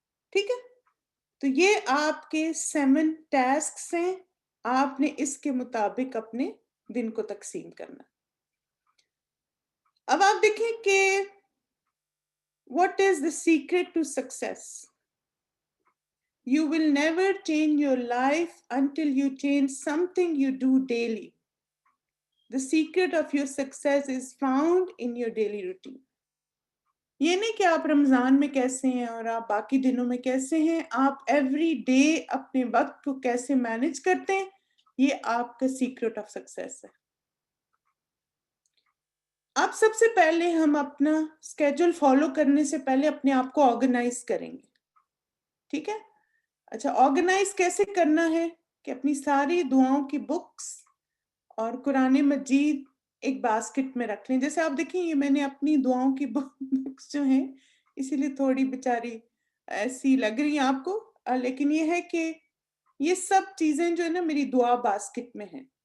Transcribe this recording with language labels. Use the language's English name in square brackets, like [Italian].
[Urdu] ٹھیک ہے؟ تو یہ آپ کے 7 ٹاسکس ہیں، آپ نے اس کے مطابق اپنے دن کو تقسیم کرنا۔ اب آپ دیکھیں کہ [English] what is the secret to success? You will never change your life until you change something you do daily. The secret of your success is found in your daily routine. [Urdu] یہ نہیں کہ آپ رمضان میں کیسے ہیں اور آپ باقی دنوں میں کیسے ہیں، آپ ایوری ڈے اپنے وقت کو کیسے مینج کرتے ہیں، یہ آپ کا [English] secret of success [Urdu] ہے۔ آپ سب سے پہلے ہم اپنا اسکیجول فالو کرنے سے پہلے اپنے آپ کو آرگنائز کریں گے، ٹھیک ہے؟ اچھا، آرگنائز کیسے کرنا ہے کہ اپنی ساری دعاؤں کی بکس اور قرآن مجید ایک باسکٹ میں رکھ لیں۔ جیسے آپ دیکھیں، یہ میں نے اپنی دعاؤں کی بکس جو ہیں، اسی لیے تھوڑی بیچاری ایسی لگ رہی ہیں آپ کو، لیکن یہ ہے کہ یہ سب چیزیں جو ہے نا میری دعا باسکٹ میں ہیں۔